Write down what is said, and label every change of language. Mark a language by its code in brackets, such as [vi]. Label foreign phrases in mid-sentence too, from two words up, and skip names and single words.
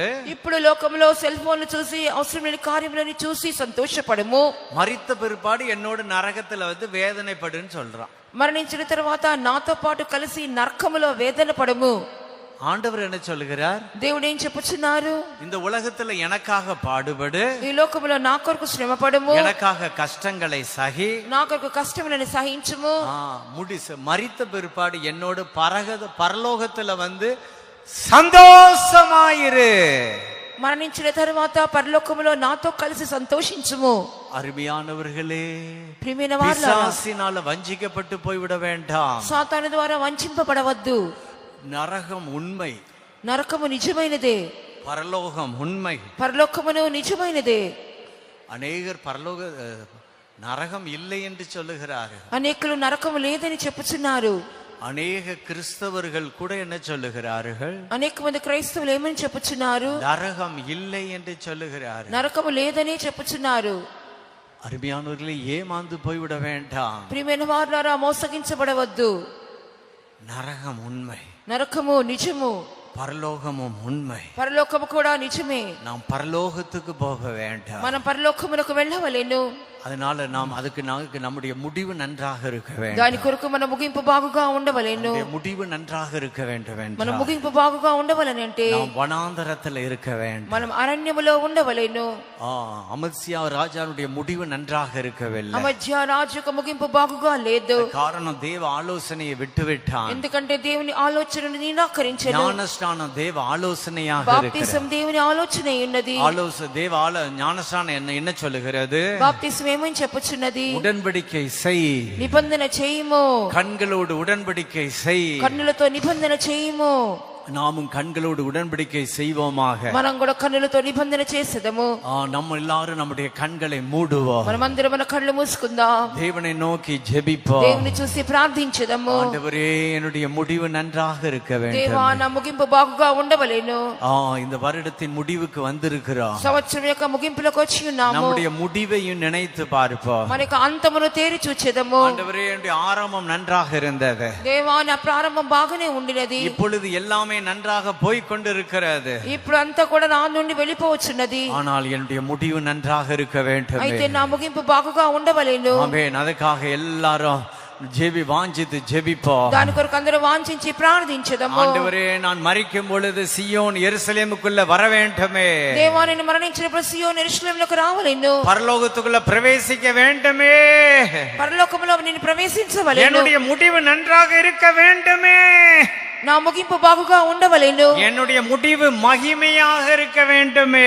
[te] ఇప్పుడు లోకంలో సెల్ ఫోన్లు చూసి అవసరం లేని కార్యములను చూసి సంతోషపడము. [ta] மரித்த பிற்பாடு என்னோட நரகத்துல வேதனைப்படுன்னு சொல்றான். [te] మరణించిన తర్వాత నాతో పాటు కలిసి నరకములో వేదన పడము. [ta] ஆண்டவர் என்ன சொல்லுகிறார்? [te] దేవుడు ఏం చెప్పుచున్నారు? [ta] இந்த உலகத்துல எனக்காக பாடுபடு, [te] ఈ లోకములో నా కొరకు శ్రమ పడము, [ta] எனக்காக கஷ்டங்களை சகி, [te] నా కొరకు కష్టములను సహించుము. [ta] மரித்த பிற்பாடு என்னோட பரலோகத்துல சந்தோஷமாயிரு. [te] మరణించిన తర్వాత పరలోకములో నాతో కలిసి సంతోషించుము. [ta] அருமையானவர்களே, [te] ప్రియమైన వారలారా, [ta] பிசாசினால வஞ்சிக்கப்பட்டு போய்விட வேண்டாம். [te] సాతాను ద్వారా వంచింపబడవద్దు. [ta] நரகம் உண்மை, [te] నరకము నిజమైనదే, [ta] பரலோகம் உண்மை. [te] పరలోకమును నిజమైనదే. [ta] அநேகர் நரகம் இல்லை என்று சொல்லுகிறார்கள். [te] అనేకులు నరకము లేదని చెప్పుచున్నారు. [ta] அநேக கிறிஸ்தவர்கள் கூட என்ன சொல்லுகிறார்கள்? [te] అనేక మంది క్రైస్తవులు ఏమని చెప్పుచున్నారు? [ta] நரகம் இல்லை என்று சொல்லுகிறார்கள். [te] నరకము లేదని చెప్పుచున్నారు. [ta] அருமையானவர்களே, ஏமாந்து போய்விட வேண்டாம். [te] ప్రియమైన వారలారా, మోసగించబడవద్దు. [ta] நரகம் உண்மை, [te] నరకము నిజము, [ta] பரலோகமும் உண்மை. [te] పరలోకము కూడా నిజమే. [ta] நாம் பரலோகத்துக்கு போக வேண்டாம். [te] మనం పరలోకమునకు వెళ్ళవలెను. [ta] அதனால நாம் அதுக்கு நம்முடைய முடிவு நன்றாக இருக்க வேண்டும். [te] దాని కొరకు మన ముగింపు బాగుగా ఉండవలెను. [ta] முடிவு நன்றாக இருக்க வேண்டும். [te] మన ముగింపు బాగుగా ఉండవలనంటే [ta] நாம் வனாந்தரத்தில் இருக்க வேண்டும். [te] మనం అరణ్యములో ఉండవలెను. [ta] அமத்சியா ராஜாவுடைய முடிவு நன்றாக இருக்கவில்லை. [te] అమధ్య రాజు యొక్క ముగింపు బాగుగా లేదు. [ta] காரணம் தேவ ஆலோசனையை விட்டுவிட்டான். [te] ఎందుకంటే దేవుని ఆలోచనను నిరాకరించెను. [ta] ஞானஸ்நானம் தேவ ஆலோசனையாக [te] బాప్తిసం దేవుని ఆలోచన ఉన్నది. [ta] ஞானஸ்நானம் என்ன சொல்லுகிறது? [te] బాప్తిసం ఏమని చెప్పుచున్నది? [ta] உடன்படிக்கை செய், [te] నిబంధన చేయము. [ta] கண்களோடு உடன்படிக்கை செய், [te] కన్నులతో నిబంధన చేయము. [ta] நாமும் கண்களோடு உடன்படிக்கை செய்வோமாக. [te] మనం కూడా కన్నులతో నిబంధన చేసేదము. [ta] நம்ம எல்லாரும் நம்முடைய கண்களை மூடுவோம். [te] మనమందరం మన కళ్ళు మూసుకుందాం. [ta] தேவனை நோக்கி ஜெபிப்போம். [te] దేవుని చూసి ప్రార్థించదము. [ta] ஆண்டவரே, என்னுடைய முடிவு நன்றாக இருக்க வேண்டும். [te] దేవా, నా ముగింపు బాగుగా ఉండవలెను. [ta] இந்த வருடத்தின் முடிவுக்கு வந்திருக்கிறோம். [te] సంవత్సరం యొక్క ముగింపులకు వచ్చి ఉన్నాము. [ta] நம்முடைய முடிவையும் நினைத்து பார்ப்போம். [te] మన యొక్క అంతమును తేరి చూచెదము. [ta] ஆண்டவரே, என்னுடைய ஆரம்பம் நன்றாக இருந்தது. [te] దేవా, నా ప్రారంభం బాగానే ఉండినది. [ta] இப்பொழுது எல்லாமே நன்றாக போய் கொண்டிருக்கிறது. [te] ఇప్పుడు అంతా కూడా నా నుండి వెళ్ళిపోవచ్చున్నది. [ta] ஆனால் என்னுடைய முடிவு நன்றாக இருக்க வேண்டும். [te] అయితే నా ముగింపు బాగుగా ఉండవలెను. [ta] ஆமென். அதுக்காக எல்லாரும் வாஞ்சித்து ஜெபிப்போம். [te] దాని కొరకు అందరూ వాంఛించి ప్రార్థించదము. [ta] ஆண்டவரே, நான் மரிக்கும் பொழுது சியோன் எருசலேமுக்குள்ள வர வேண்டுமே. [te] దేవా, నేను మరణించినప్పుడు సియోను యెరూషలేములోకి రావలెను. [ta] பரலோகத்துக்குள்ள பிரவேசிக்க வேண்டுமே. [te] పరలోకములో నేను ప్రవేశించవలెను. [ta] என்னுடைய முடிவு நன்றாக இருக்க வேண்டுமே. [te] నా ముగింపు బాగుగా ఉండవలెను. [ta] என்னுடைய முடிவு மகிமையாக இருக்க வேண்டுமே.